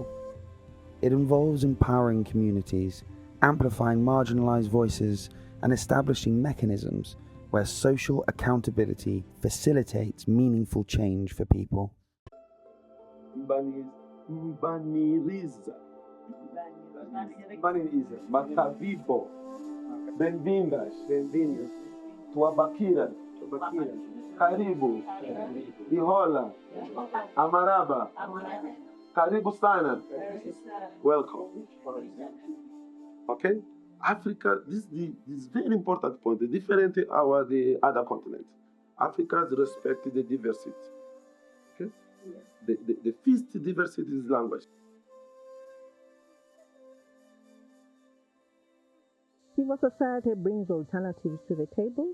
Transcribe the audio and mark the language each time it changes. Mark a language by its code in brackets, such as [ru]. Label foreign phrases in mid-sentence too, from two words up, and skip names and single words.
[en] It involves empowering communities, amplifying marginalized voices, and establishing mechanisms where social accountability facilitates meaningful change for people. Mbaniriza. Makavipo. [pt] Bem-vindas. Tuabakira. Karibu. Ihola. Amaraba. [sw] Karibu sana. [en] Welcome. Okay? Africa, this is very important point. The different the other continents. Africa's respect the diversity. Okay? The first diversity is language. Civil society brings alternatives to the table.